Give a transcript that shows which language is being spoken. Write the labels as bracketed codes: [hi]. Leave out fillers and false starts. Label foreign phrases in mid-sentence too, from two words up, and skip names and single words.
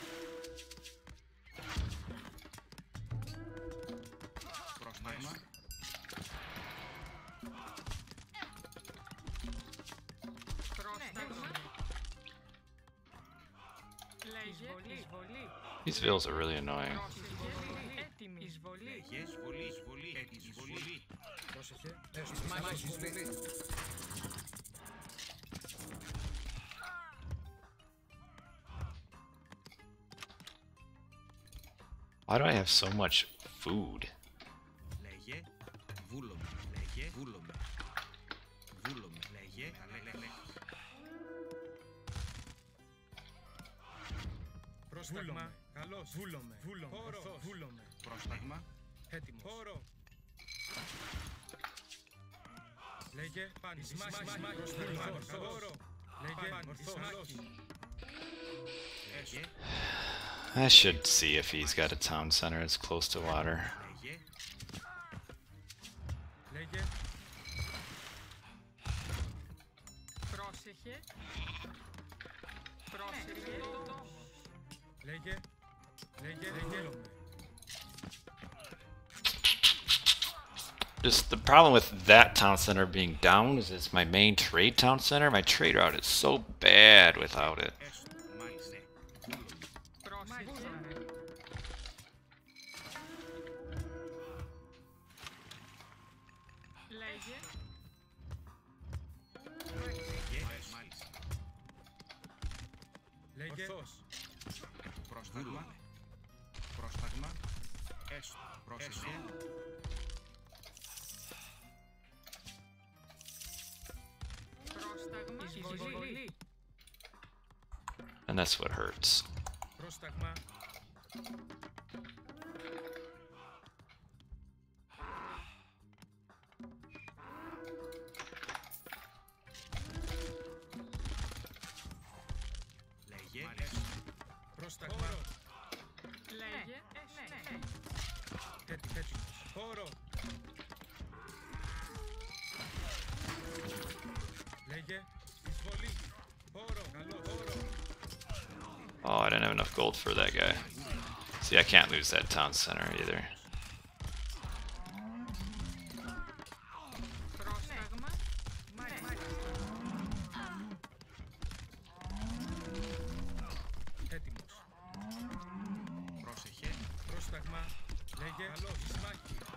[el] Πρόσταγμα. Πρόσταγμα. Λέγε. Εισβολή. [en] These vills are really annoying. [el] Πρόσεχε. Έτοιμη. Εισβολή. Λέγε εισβολή. Εισβολή. Εισβολή. Πρόσεχε. Έστω. [en] Why do I have so much food? [el] Λέγε βούλομαι. Λέγε βούλομαι. Βούλομαι. Λέγε. Πρόσταγμα. Καλώς. Βούλομαι. Βούλομαι. Όρο. Βούλομαι. Πρόσταγμα. Έτοιμος. Όρο. Λέγε πάνε εις μάχη. Πρόσταγμα. Όρο. Λέγε πάνε εις μάχη. Λέγε. [en] I should see if he's got a town center that's close to water. [el] Λέγε. Λέγε. Πρόσεχε. Πρόσεχε. Τόμος. Λέγε. Λέγε. Βούλομαι. [en] Just the problem with that town center being down is it's my main trade town center. My trade route is so bad without it. [el] Έστω. Μάλιστα. Βούλομαι. Πρόσεχε. Λέγε. Λέγε. Μάλιστα. Λέγε. Πρόσταγμα. Πρόσταγμα. Έστω. Πρόσεχε. Πρόσταγμα. Εισβολή. [en] And that's what hurts. [el] Πρόσταγμα. Λέγε. Πρόσταγμα. Λέγε. Ναι. Έτοιμος. Όρο. Λέγε. Εισβολή. Όρο. Καλώς. Όρο. [en] Oh, I didn't have enough gold for that guy. See, I can't lose that town center either. [el] Πρόσταγμα. Μάλιστα. Έτοιμος. Πρόσεχε. Πρόσταγμα. Λέγε. Καλώς. Εις μάχη.